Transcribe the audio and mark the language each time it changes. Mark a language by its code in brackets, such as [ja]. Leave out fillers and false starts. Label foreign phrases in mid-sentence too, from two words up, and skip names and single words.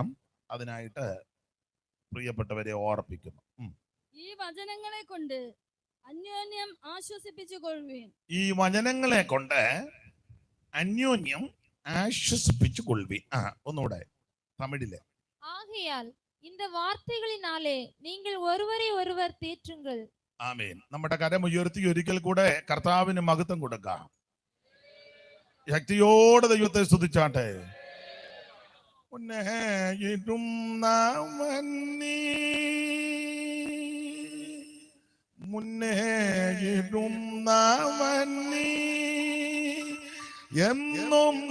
[ml] അതിനായിട്ട് പ്രിയപ്പെട്ടവരെ ഓർപ്പിക്കുന്നു. ഈ വചനങ്ങളെ കൊണ്ട് അന്യോന്യം ആശ്വസിപ്പിച്ചുകൊള്ളുവീൻ. ഈ വചനങ്ങളെ കൊണ്ട് അന്യോന്യം ആശ്വസിപ്പിച്ചുകൊള്ളുവീൻ. ഒന്നുകൂടെ തമിഴില്. [ta] ஆகையால் இந்த வார்த்தைகளினாலே நீங்கள் ஒருவரை ஒருவர் தேற்றுங்கள். [ml] ആമേൻ. നമ്മുടെ കരം ഉയർത്തി ഒരിക്കൽ കൂടെ കർത്താവിന് മഹത്വം കൊടുക്കാം. ശക്തിയോടെ ദൈവത്തെ സ്തുതിച്ചാട്ടെ. മുന്നേയും നാമന്നീ മുന്നേയും നാമന്നീ എന്നും